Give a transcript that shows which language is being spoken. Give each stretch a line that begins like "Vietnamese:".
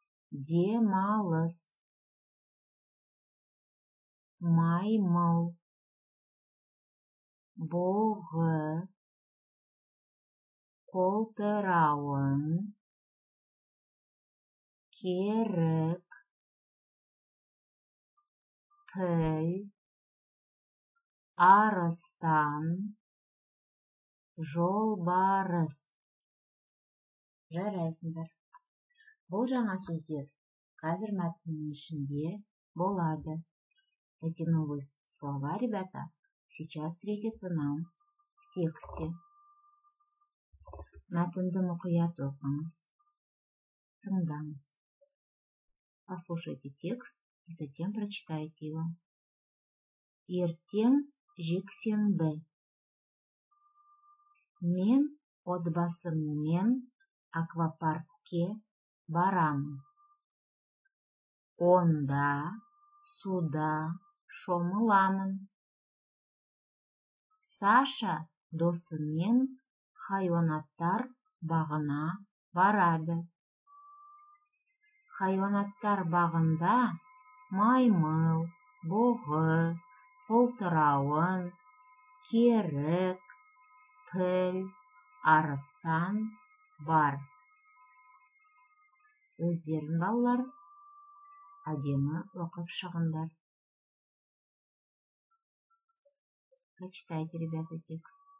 Kazakh: Демалыс, маймыл, бұғы, полтырауын, керік, піл, арыстан, жолбарыс. Жарайсыңдар. Бұл жаңа сөздер қазір мәтіннің ішінде болады.
Russian: Эти новые слова, ребята, сейчас встретятся нам в тексте.
Kazakh: Мәтінді мұқият оқыңыз, тыңдаңыз.
Russian: Послушайте текст и затем прочитайте его.
Kazakh: Ертең жексенбі. Мен отбасыммен аквапаркке барамын. Онда суда шомыламын. Саша досымен хайуанаттар бағына барады. Хайуанаттар бағында маймыл, бұғы, полтырауын, керік, піл, арыстан бар. Өздерін балалар әдемі оқып шығыңдар.
Russian: Прочитайте, ребята, текст.